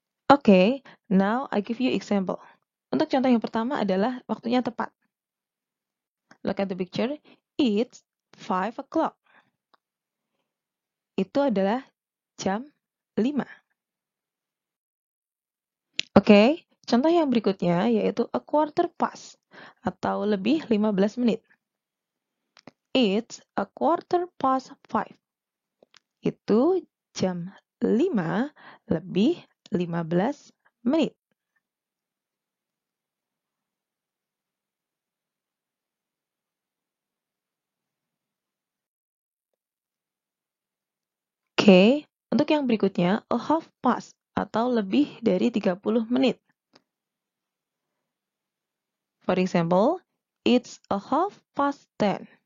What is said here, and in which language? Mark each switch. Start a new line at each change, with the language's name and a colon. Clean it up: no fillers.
English: Okay, now I give you example.
Indonesian: Untuk contoh yang pertama adalah waktunya tepat.
English: Look at the picture. It's 5 o'clock.
Indonesian: Itu adalah jam 5. Oke, contoh yang berikutnya yaitu
English: a quarter past
Indonesian: atau lebih 15 menit.
English: It's a quarter past 5.
Indonesian: Itu jam 5 lebih 15 menit. Oke, untuk yang berikutnya,
English: a half past
Indonesian: atau lebih dari 30 menit.
English: For example, it's a half past 10.